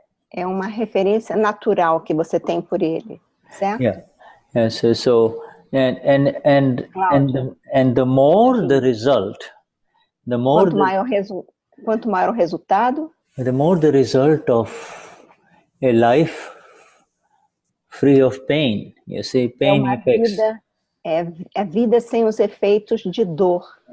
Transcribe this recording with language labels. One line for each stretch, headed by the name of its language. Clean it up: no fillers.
Portuguese: É uma referência natural que você tem por ele, certo?
English: Yeah. So and the more the result,
Portuguese: quanto maior o resultado,
English: the more the result of a life free of pain. You see, pain effects.
Portuguese: É vida sem os efeitos de dor.